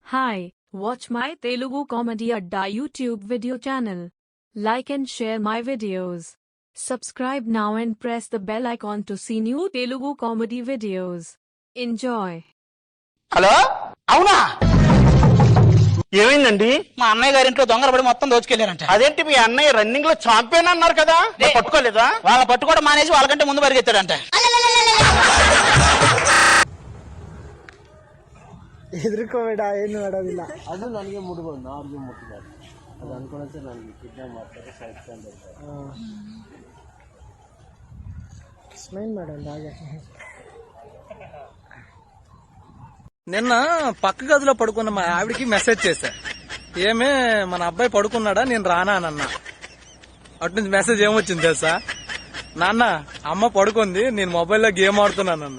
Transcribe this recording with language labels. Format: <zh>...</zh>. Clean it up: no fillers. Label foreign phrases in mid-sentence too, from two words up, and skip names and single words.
<en>Hi, watch my Telugu Comedy Adda YouTube video channel. Like and share my videos. Subscribe now and press the bell icon to see new Telugu comedy videos. Enjoy.</en> <te>హలో అవునా ఏమైందండి? మా అన్నయ్య గారింట్లో దొంగలు పడి మొత్తం దోచుకెళ్లారంట. అదేంటి మీ అన్నయ్య రన్నింగ్ లో ఛాంపియన్ అన్నారు కదా, మరి పట్టుకోలేదా? వాళ్ళ పట్టుకోవడం మానేసి వాళ్ళకంటే ముందు పరిగెత్తాడంట.</te> <kn>ಎದುರ್ಕೋಬೇಡ ಏನು ಮಾಡೋದಿಲ್ಲ. ಅದು ನನಗೆ ಮುಟ್ಬೋದು, ಅವ್ರಿಗೆ ಮುಟ್ಟಬಾರ್ದು. ಅದು ಅನ್ಕೊಳತ್ತೆ ನನಗೆ ಕಿಡ್ನಾಪ್ ಮಾಡ್ತಾರೆ, ಸಾಯಿಸ್ಕೊಂಡು ಸ್ಮೈಲ್ ಮಾಡೋಣ ಹಾಗೆ.</kn> <te>నిన్న పక్క గదిలో పడుకున్న మా ఆవిడికి మెసేజ్ చేశా, ఏమే మన అబ్బాయి పడుకున్నాడా, నేను రానా అని అన్నా. అటు నుంచి మెసేజ్ ఏమొచ్చింది తెలుసా, నాన్న అమ్మ పడుకుంది, నేను మొబైల్లో గేమ్ ఆడుతున్నాను అన్న.</te>